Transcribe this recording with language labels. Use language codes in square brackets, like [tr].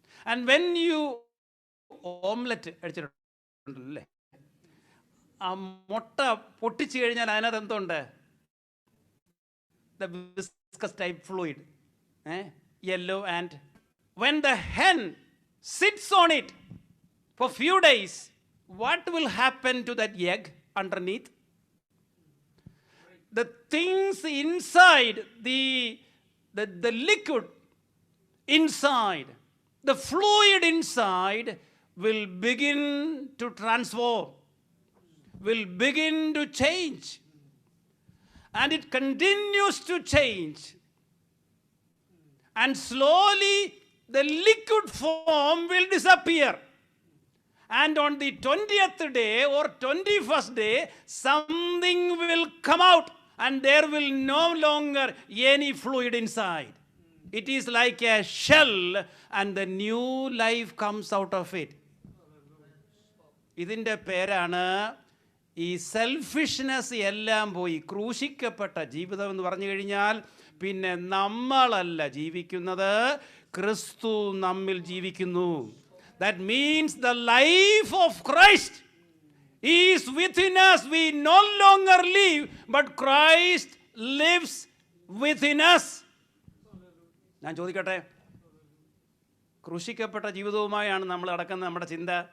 [en] And when you [ml] omelette അടിച്ചിട്ടുണ്ടല്ലേ, ആ മുട്ട പൊട്ടിച്ചു കഴിഞ്ഞാൽ അതിനകത്ത് എന്തുണ്ട്? [en] the viscous type fluid, yellow, and when the hen sits on it for few days, what will happen to that egg underneath? The things inside, the liquid inside, the fluid inside will begin to transform, will begin to change. And it continues to change. And slowly the liquid form will disappear. And on the 20th day or 21st day, something will come out and there will no longer any fluid inside. It is like a shell and the new life comes out of it. [ml] ഇതിൻ്റെ പേരാണ് ഈ selfishness എല്ലാം പോയി ക്രൂശിക്കപ്പെട്ട ജീവിതം എന്ന് പറഞ്ഞു കഴിഞ്ഞാൽ പിന്നെ നമ്മളല്ല ജീവിക്കുന്നത്, ക്രിസ്തു നമ്മിൽ ജീവിക്കുന്നു. [en] That means the life of Christ is within us. We no longer live, but Christ lives within us. [ml] ഞാൻ ചോദിക്കട്ടെ, ക്രൂശിക്കപ്പെട്ട ജീവിതവുമായാണ് നമ്മൾ നടക്കുന്ന നമ്മുടെ ചിന്ത.